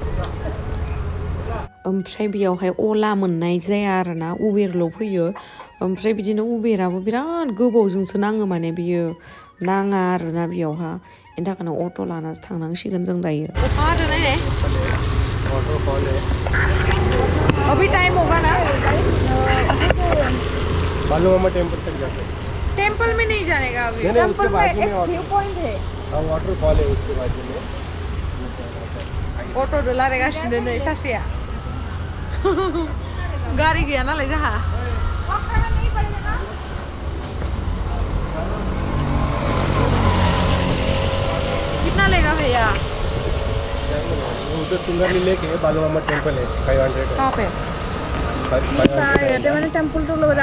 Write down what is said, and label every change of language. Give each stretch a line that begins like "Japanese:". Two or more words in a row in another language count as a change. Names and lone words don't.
Bodo: ओमफ्राय बेयावहाय अला मोननाय जाया आरोना उबेरल' फैयो। ओमफ्राय बिदिनो उबेराबो बिराद गोबावजोंसो नाङो माने बियो नाङा आरोना बेयावहा। बेनि थाखायनो अट' लानासो थांनांसिगोन जों दायो। अखा हादो नायनाय
Hindi: अभी टाइम होगा ना। टेम्पल तक जाते हैं। टेम्पल में नहीं जाने का अभी। टेम्पल में एक
English: view point
Hindi: है। हाँ वाटरफॉल है उसके बाजू में।
Bodo: अट' दो रायलायगासिनो नै सासेया गारि गैया नालाय जोंहा।
Hindi: कितना लेगा भैया। उधर तुंगारी लेक है, बालूमामा टेम्पल है 500। कहाँ पे। टेम्पल तो लोग